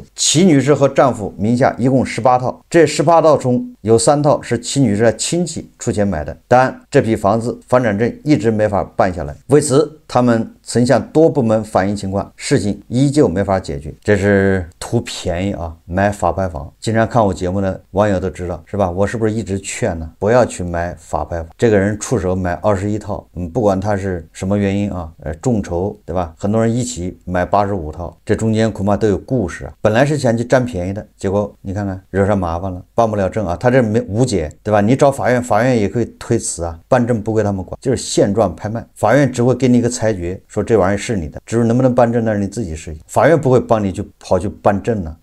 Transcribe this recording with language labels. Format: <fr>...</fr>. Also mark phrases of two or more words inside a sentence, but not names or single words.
<zh>齊女士和丈夫名下一共18套，這18套中有3套是齊女士的親戚出錢買的，但這批房子房產證一直沒法辦下來，為此他們曾向多部門反映情況，事情依舊沒法解決。這是圖便宜買法拍房。經常看我節目的網友都知道，是吧？我是不是一直勸呢，不要去買法拍房？這個人出手買21套，不管他是什麼原因众筹，對吧？很多人一起買85套，這中間恐怕都有故事本來是想去占便宜的，結果你看看惹上麻煩了，辦不了證他這無解，對吧？你找法院，法院也可以推辭辦證不歸他們管，就是现狀拍賣，法院只會給你一個裁決，說這玩意是你的，至於能不能辦證那是你自己事情，法院不會幫你去跑去辦證呢。</zh>